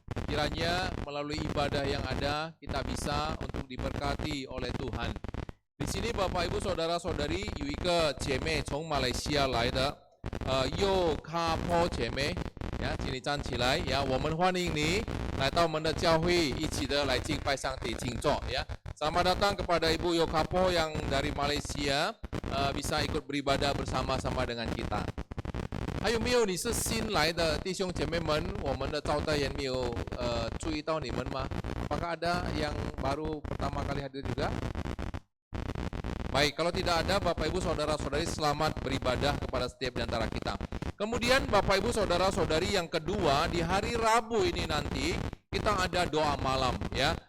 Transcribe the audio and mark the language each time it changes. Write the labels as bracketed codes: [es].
[id] Kiranya melalui ibadah yang ada kita bisa untuk diberkati oleh Tuhan. Di sini Bapak Ibu Saudara-saudari [zh] 有一个姐妹从马来西亚来的右卡坡姐妹 ya, 请你站起来 ya， 我们欢迎你来到我们的教会，一起的来敬拜上帝敬座 ya. [id] Selamat datang kepada Ibu Yokapo yang dari Malaysia bisa ikut beribadah bersama-sama dengan kita. [zh] 还有没有你是新来的弟兄姐妹们？我们的招待员没有注意到你们吗？ [id] Apakah ada yang baru pertama kali hadir juga? Baik, kalau tidak ada, Bapak Ibu Saudara-saudari selamat beribadah kepada setiap di antara kita. Kemudian Bapak Ibu Saudara-saudari yang kedua, di hari Rabu ini nanti kita ada doa malam ya.